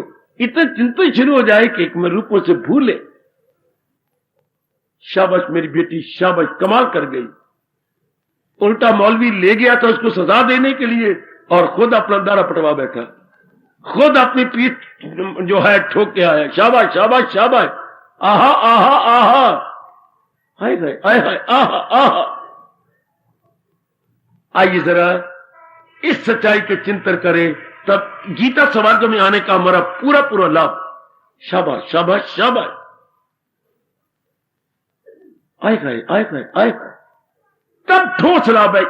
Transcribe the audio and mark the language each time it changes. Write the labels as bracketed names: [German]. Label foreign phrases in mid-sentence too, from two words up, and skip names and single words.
[Hindi] इतना चिंता शुरू हो जाए कि मैं रूपों से भूले। शाबाश मेरी बेटी, शाबाश, कमाल कर गई। उल्टा मौलवी ले गया था उसको सजा देने के लिए और खुद अपना दारा पटवा बैठा, खुद अपनी पीठ जो है ठोक के आया। शाबाश शाबाश शाबाश, आहा आहा आहा, हाय हाय हाय हाय, आहा आहा। आइए जरा इस सच्चाई के चिंतन करें, तब गीता समाज में आने का हमारा पूरा पूरा लाभ। शाबाश शाबाश शाबाश, आए गए आए गए आए गए, तब ठोस लाभ है।